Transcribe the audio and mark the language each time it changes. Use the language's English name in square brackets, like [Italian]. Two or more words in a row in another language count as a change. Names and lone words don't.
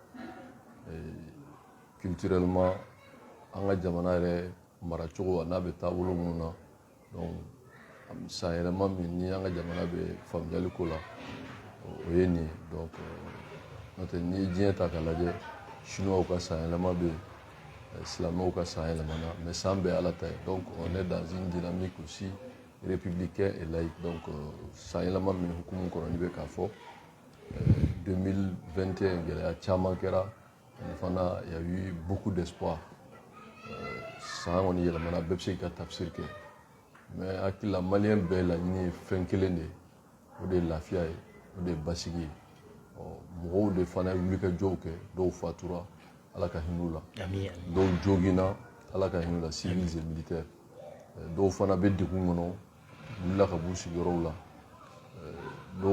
[Bambara] culturellement an ka jamana yɛrɛ maracogo n'a bɛ taabolo minnu na donc san yɛlɛma min ni an ka jamana bɛ faamuyali ko la o ye nin donc n'o tɛ n'i ye diɲɛ ta k'a lajɛ chinois ka san yɛlɛma bɛ yen silamɛw ka san yɛlɛma na mais san bɛɛ ala ta ye donc [French] on est dans une dynamique aussi républicain et laïque donc [Bambara] san yɛlɛma min hukumu kɔnɔ ni bɛ k'a fɔ 2021 gɛlɛya caman kɛra ani fana [French] il y a eu beaucoup d'espoir [Bambara] san kɔni yɛlɛmana bɛɛ bɛ se ka tafsir kɛ mais hakili la maliyɛn bɛɛ laɲini ye fɛn kelen de ye o de ye lafiya ye o de ye basigi ye mɔgɔw de fana ye wulikajɔw kɛ dɔw fatura ala ka hinɛ u la dɔw joginna ala ka hinɛ u la [French] civils et militaires [Bambara] dɔw fana bɛ degun kɔnɔ u wulila ka b'u sigiyɔrɔw la dɔw